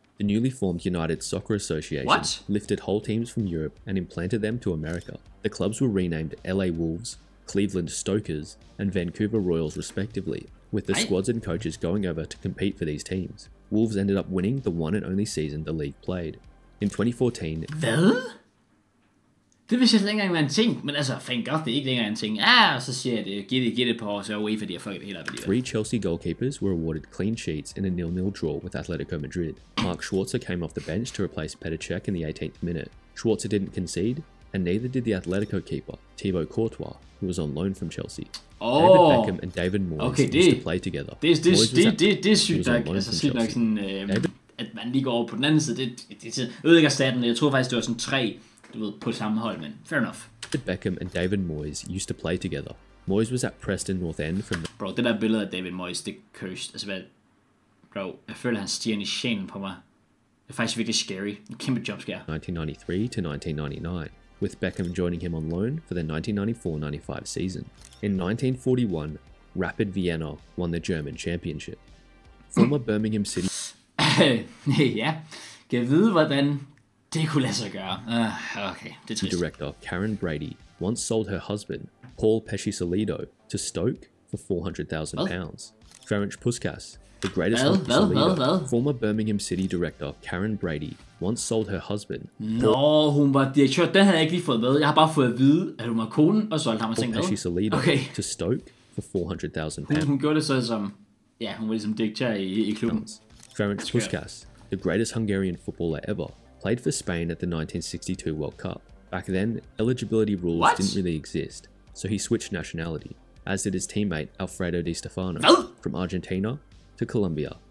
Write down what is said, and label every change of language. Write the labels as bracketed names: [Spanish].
[English] The newly formed United Soccer Association lifted whole teams from Europe and implanted them to America. The clubs were renamed LA Wolves, Cleveland Stokers, and Vancouver Royals respectively, with the squads and coaches going over to compete for these teams. Wolves ended up winning the one and only season the league played. In 2014... [Danish] Hvad? Det vidste jeg slet ikke engang var en ting, men altså, [English] thank God, [Danish] det er ikke længere en ting. Så siger jeg det, giv det på år, så UEFA, de har fucket det hele op. [English] 3 Chelsea goalkeepers were awarded clean sheets in a 0-0 draw with Atletico Madrid. Mark Schwarzer came off the bench to replace Petr Cech in the 18th minute. Schwarzer didn't concede, and neither did the Atletico keeper, Thibaut Courtois, who was on loan from Chelsea. David Beckham and David Moyes used to play together. [Danish] Det er sygt nok, altså sygt nok sådan, at man lige går over på den anden side, det ødelægger staten. Jeg tror faktisk, det var sådan 3, du ved, på samme hold, men [English] fair enough. Beckham and David Moyes used to play together. Moyes was at Preston North End from... [Danish] Bro, det der billede af David Moyes, det er cursed. Altså, bro, jeg føler, han stiger i sjælen på mig. Det er faktisk virkelig scary. En kæmpe jumpscare. [English] 1993 to 1999, with Beckham joining him on loan for the 1994-95 season. In 1941, Rapid Vienna won the German Championship. Former Birmingham City... [Danish] Ja, kan jeg vide, hvordan det kunne lade sig gøre. Okay, det er trist. [English] Director Karen Brady once sold her husband, Paul Pesci-Solido, to Stoke for £400,000. Ferenc Puskas, the greatest former Birmingham City director Karen Brady once sold her husband. [Danish] Nå, hun var direktør. Den havde jeg ikke lige fået med. Jeg har bare fået at vide, at hun var konen, og solgte ham og tænkte, [English] Pesci-Solido to Stoke for £400,000. [Danish] Hun gjorde det så som, ja, hun var ligesom direktør i klubben. [English] Ferenc Puskas, the greatest Hungarian footballer ever, played for Spain at the 1962 World Cup. Back then, eligibility rules didn't really exist, so he switched nationality, as did his teammate Alfredo Di Stefano, from Argentina to Colombia.